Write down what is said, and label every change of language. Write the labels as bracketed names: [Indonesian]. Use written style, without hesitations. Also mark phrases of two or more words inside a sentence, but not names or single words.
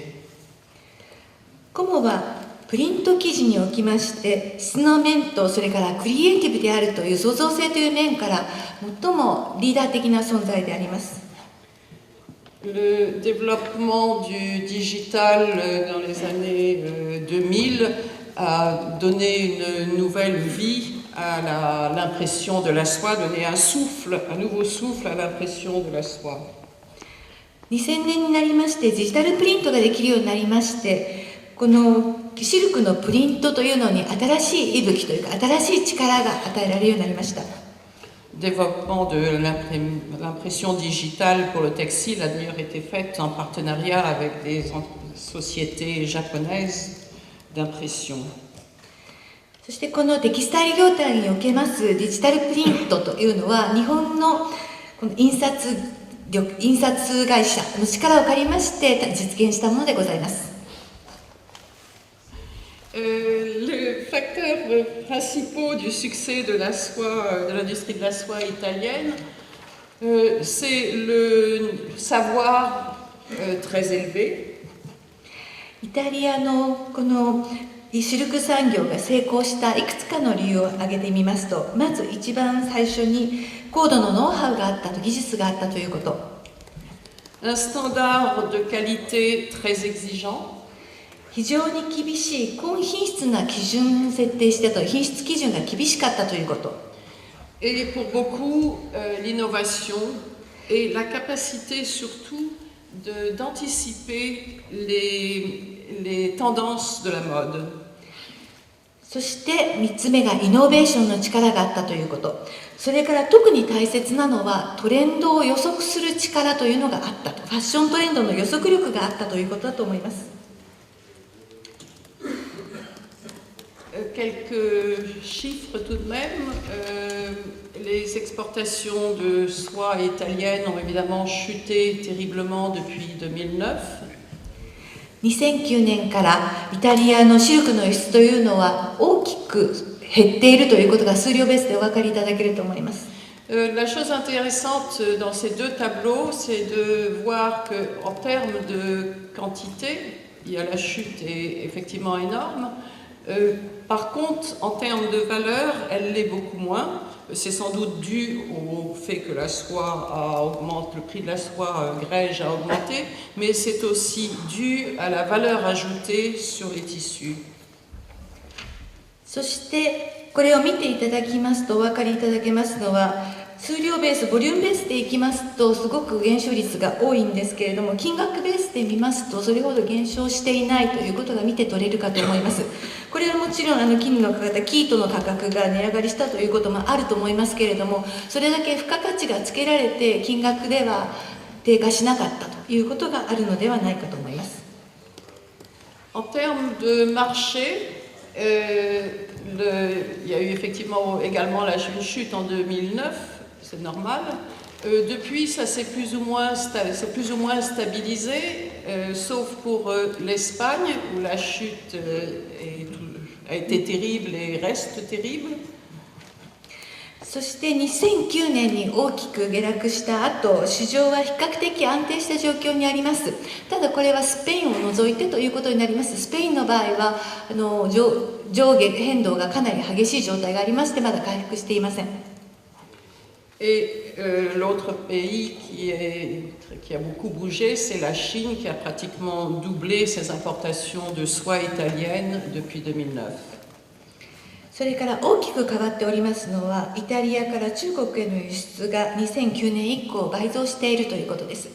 [Japanese] コモはプリント生地におきまして質の面とそれからクリエイティブであるという創造性という面から最もリーダー的な存在であります。 [French] Le développement du digital dans les années 2000 a donné une nouvelle vie à l'impression de la soie, donné un nouveau souffle à l'impression de la soie. [Japanese] 2000 年になりましてデジタルプリントができるようになりまして、このシルクのプリントというのに新しい息吹というか新しい力が与えられるようになりました。 [French] Développement de l'impression digitale pour le textile a d'ailleurs été fait en partenariat avec des sociétés japonaises d'impression. [Japanese] そしてこのテキスタイル業態におけますデジタルプリントというのは日本のこの印刷会社の力を借りまして実現したものでございます。 [French] Les facteurs principaux du succès de la soie, de l'industrie de la soie italienne, c'est le savoir très élevé. [Japanese] イタリアのこのシルク産業が成功したいくつかの理由を挙げてみますと、まず一番最初に高度のノウハウがあったと、技術があったということ。 [French] Un standard de qualité très exigeant. [Japanese] 非常に厳しい高品質な基準を設定してと、品質基準が厳しかったということ。 [French] Et pour beaucoup, l'innovation et la capacité surtout d'anticiper les tendances de la mode. [Japanese] そして3つ目がイノベーションの力があったということ。それから特に大切なのはトレンドを予測する力というのがあったと。ファッショントレンドの予測力があったということだと思います。 [French] Quelques chiffres tout de même. Les exportations de soie italiennes ont évidemment chuté terriblement depuis 2009. [Japanese] 2009 年からイタリアのシルクの輸出というのは大きく減っているということが数量ベースでお分かりいただけると思います。 [French] La chose intéressante dans ces deux tableaux, c'est de voir qu'en termes de quantité, la chute est effectivement énorme. Par contre, en termes de valeur, elle l'est beaucoup moins. C'est sans doute dû au fait que la soie a augmenté, le prix de la soie grège a augmenté, mais c'est aussi dû à la valeur ajoutée sur les tissus. [Japanese] そしてこれを見ていただきますとお分かりいただけますのは、 数量ベース、ボリュームベースでいきますとすごく減少率が多いんですけれども、金額ベースで見ますとそれほど減少していないということが見て取れるかと思います。これはもちろん金の価格、キートの価格が値上がりしたということもあると思いますけれども、それだけ付加価値がつけられて金額では低下しなかったということがあるのではないかと思います。 [French] En termes de marché, il y a eu effectivement également une chute en 2009, c'est normal. Depuis, ça s'est plus ou moins stabilisé, sauf pour l'Espagne, où la chute a été terrible et reste terrible. [Japanese] そして2009年に大きく下落した後、市場は比較的安定した状況にあります。ただこれはスペインを除いてということになります。スペインの場合は上下変動がかなり激しい状態がありまして、まだ回復していません。 [French] Et l'autre pays qui a beaucoup bougé, c'est la Chine, qui a pratiquement doublé ses importations de soie italienne depuis 2009. [Japanese] それから大きく変わっておりますのは、イタリアから中国への輸出が2009年以降倍増しているということです。